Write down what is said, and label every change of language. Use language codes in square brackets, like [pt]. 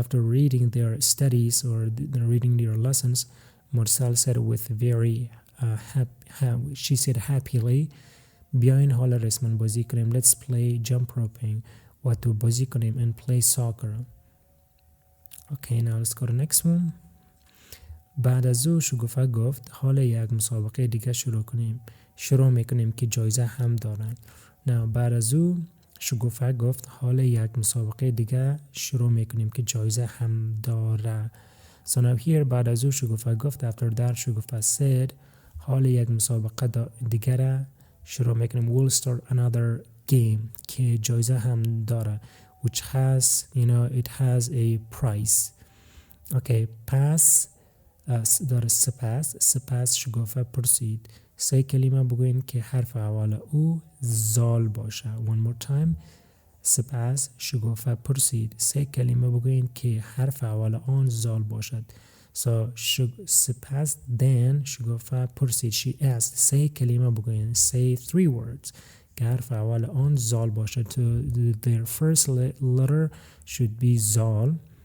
[en] After reading their studies or reading their lessons, Mursal said with very she said happily [fa] بیاین حال ریسمان بازی کنیم. [en] Let's play jump roping [fa] و توپ بازی کنیم [en] and play soccer. Okay, now let's go to next one. [fa] بعد از او شکوفه گفت حال یک مسابقه دیگه شروع میکنیم که جایزه هم دارن. Now بعد از او شگوفه گفت حال یک مسابقه دیگه شروع میکنیم که جایزه هم داره. [en] So now here [fa] بعد از او شگوفه گفت [en] after that Shagufa said [fa] حال یک مسابقه دیگه شروع میکنیم [en] we'll start another game [fa] که جایزه هم داره [en] which has it has a price. [fa] Okay, pass داره سپس شگوفه پرسید. 3 کلمه بگوین که حرف اول او زال باشه. [en] One more time. [fa] سپس شگوفه پرسید. 3 کلمه بگوین که حرف اول آن زال باشد. So سپس then شگوفه پرسید. [en] She asked. [fa] 3 کلمه بگوین. [en] Say 3 words [fa] که حرف اول آن زال باشد. [en] So their first letter should be زال.